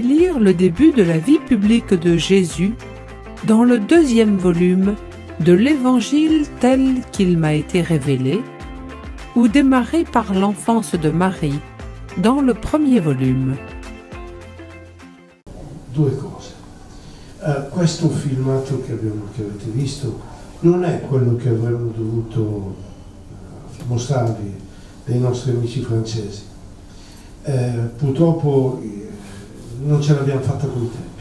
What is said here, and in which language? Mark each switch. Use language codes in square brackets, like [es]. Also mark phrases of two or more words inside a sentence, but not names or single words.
[fr] lire le début de la vie publique de Jésus dans le 2e volume de l'Évangile tel qu'il m'a été révélé, ou démarrer par l'enfance de Marie dans le 1er volume. [it] Due cose. Questo filmato che avete visto non è quello che avremmo dovuto mostrarvi dei nostri amici francesi. Purtroppo non ce l'abbiamo fatta con i tempi.